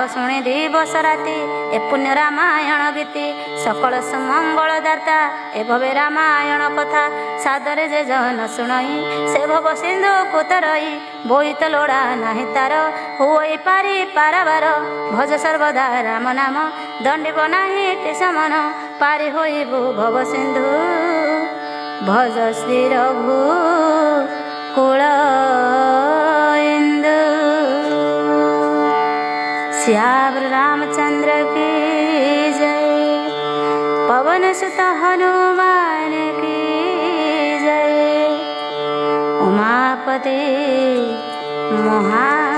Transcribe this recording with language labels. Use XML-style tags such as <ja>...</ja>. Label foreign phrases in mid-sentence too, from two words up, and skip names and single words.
<or>ଶୁଣି ଦିବସ ରାତି ଏ ପୁଣ୍ୟ ରାମାୟଣ ଗୀତି ସକଳ ସୁମଙ୍ଗଳ ଦାତା ଏ ଭବେ ରାମାୟଣ କଥା ସାଦରେ ଯେ ଜନ ଶୁଣଇ ସେ ଭବ ସିନ୍ଧୁ କୁତରଇ ବୋଇତ ଲୋଡ଼ା ନାହିଁ ତାର ହୁଇ ପାରି ପାରାବାର ଭଜ ସର୍ବଦା ରାମ ନାମ ଦଣ୍ଡିବ ନାହିଁ ସମନ ପାରି ହୋଇବୁ ଭବ ସିନ୍ଧୁ</or> <hi>भज श्री रघु कुल इंदु श्याम रामचंद्र की जय पवन सुत हनुमान की जय उमापति महा</hi>